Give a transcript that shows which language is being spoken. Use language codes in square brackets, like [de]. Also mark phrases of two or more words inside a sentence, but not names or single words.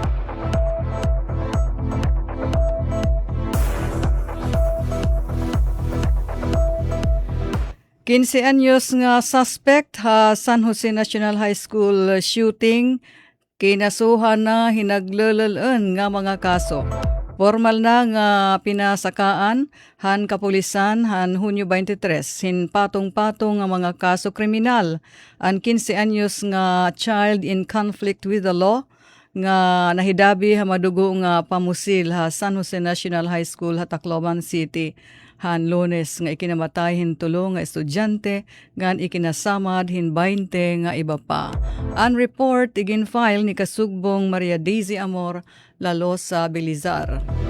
[war] Kinse anyos nga suspect ha San Jose National High School shooting kinasuhan na hinaglalalan nga mga kaso. Formal na nga pinasakaan han kapulisan han Hunyo 23 hin patong-patong nga mga kaso kriminal. Ang 15 anyos nga [en] child in conflict with the law [war] nga nahidabi ha madugo nga pamusil ha San Jose National High School ha Tacloban City. Han Lunes nga ikinamatay hin tulo nga estudyante ngan ikinasamad hin 20 nga iba pa. Ang report igin file ni Kasugbong Maria Daisy Amor Lalosa Belizar.